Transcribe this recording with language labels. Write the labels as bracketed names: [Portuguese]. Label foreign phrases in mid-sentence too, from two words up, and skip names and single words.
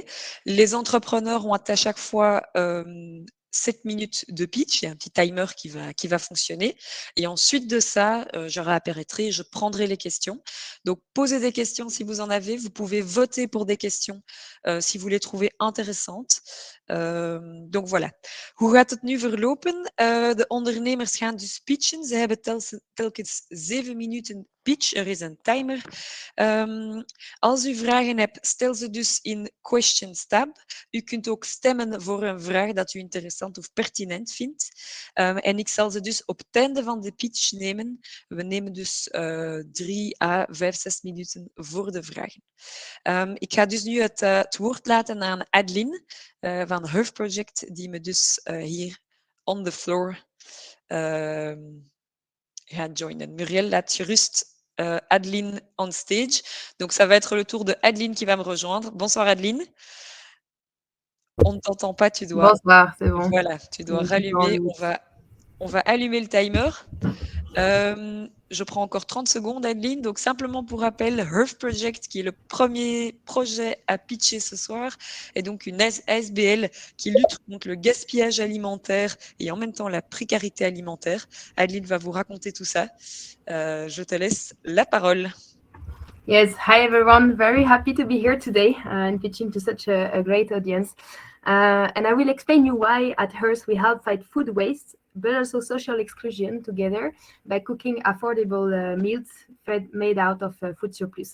[French] Les entrepreneurs ont à chaque fois 7 minutes de pitch. Il y a un petit timer qui va fonctionner. Et ensuite de ça, je réapparaîtrai, je prendrai les questions. Donc, posez des questions si vous en avez. Vous pouvez voter pour des questions si vous les trouvez intéressantes. Donc voilà. [Dutch] Hoe gaat het nu verlopen? De ondernemers gaan dus pitchen. Ze hebben telkens 7 minuten pitch. Er is een timer. Als u vragen hebt, stel ze dus in [English] Questions tab. [Dutch] U kunt ook stemmen voor een vraag dat u interessant of pertinent vindt. En ik zal ze dus op het einde van de pitch nemen. We nemen dus 3 à 5, 6 minuten voor de vragen. Ik ga dus nu het woord laten aan Adeline van Herf Project, die me dus hier [English] on the floor [Dutch] gaat joinen. Muriel, laat gerust Adeline [English] on stage. [French] Donc, ça va être le tour de Adeline qui va me rejoindre. Bonsoir, Adeline. On ne t'entend pas, tu dois... Bonsoir, c'est bon. Voilà, tu dois rallumer. On va allumer le timer. Je prends encore 30 secondes, Adeline. Donc, simplement pour rappel, Herf Project, qui est le premier projet à pitcher ce soir, est donc une ASBL qui lutte contre le gaspillage alimentaire et en même temps la précarité alimentaire. Adeline va vous raconter tout ça. Je te laisse la parole. [English] Yes, hi everyone. Very happy to be here today and pitching to such a great audience. And I will explain you why at Hearst we help fight food waste, but also social exclusion together by cooking affordable meals made out of food surplus.